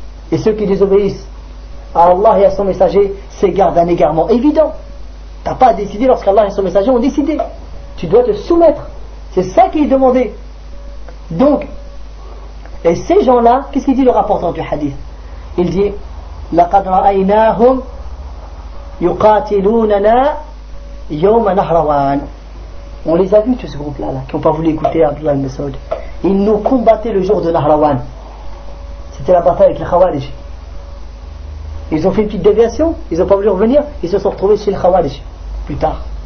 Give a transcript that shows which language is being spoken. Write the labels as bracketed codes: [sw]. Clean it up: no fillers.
[fr] Et ceux qui désobéissent à Allah et à son messager s'égarent d'un égarement évident. Tu n'as pas à décider lorsqu'Allah et son messager ont décidé. Tu dois te soumettre. C'est ça qui est demandé. Donc, et ces gens-là, qu'est-ce qu'il dit le rapporteur du hadith? Il dit, [ar] « لَقَدْ رَأَيْنَاهُمْ يُقَاتِلُونَنَا يَوْمَ نَحْرَوَانَ » [fr] On les a vus, tous ces groupes-là, là, qui n'ont pas voulu écouter Abdullah ibn Saoud. Ils nous combattaient le jour de Nahrawan. C'était la bataille avec les Khawarij. Ils ont fait une petite déviation, ils n'ont pas voulu revenir, ils se sont retrouvés chez les Khawarij, plus tard.